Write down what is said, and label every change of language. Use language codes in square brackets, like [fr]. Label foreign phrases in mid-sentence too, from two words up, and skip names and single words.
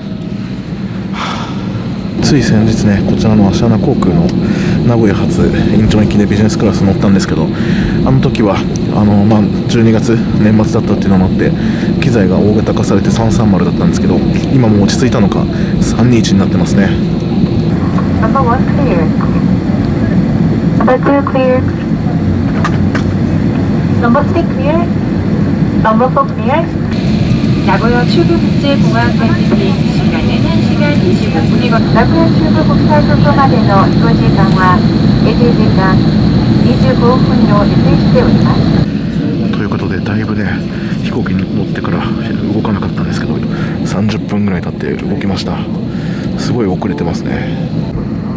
[ja] つい先日ね、こちらのアシアナ航空の名古屋発インチョン行きでビジネスクラス乗ったんですけど、あの時は12月年末だったっていうのもあって機材が大型化されて330だったんですけど、今もう落ち着いたのか321になってますね。 [en] Number 1 clear. Number 2 clear. Number 3 clear. Number 4 clear. [ko] 나고야 출구국제공항까지 비행 시간은 1시간 25분이거든요. [ja] 나고야 출구 국際空港までの飛行時間は1時間25分を予定しております。ということで、だいぶね飛行機に乗ってから動かなかったんですけど、30分ぐらい経って動きました。すごい遅れてますね。